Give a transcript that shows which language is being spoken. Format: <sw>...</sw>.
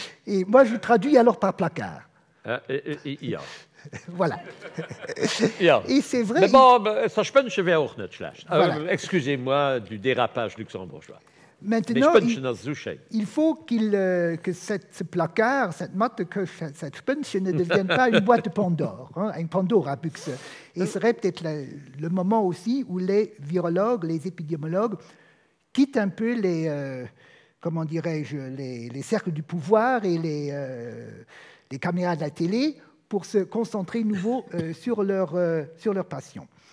<fr>Et moi, je traduis alors par placard.</fr> <de>Ja.</de> <fr>Voilà.</fr> <de>Ja.</de> <fr>Et c'est vrai. Mais bon, ça</fr> <lb>Spönchen wäre auch nicht schlecht.</lb> <fr>Voilà. Excusez-moi du dérapage luxembourgeois. Maintenant, il faut que ce placard, cette cette Spönchen ne devienne pas une boîte de Pandore, hein, un Pandora-Büchse. Et ce serait peut-être le moment aussi où les virologues, les épidémiologues quittent un peu comment dirais-je, les cercles du pouvoir et les caméras de la télé pour se concentrer nouveau sur leur passion.</fr>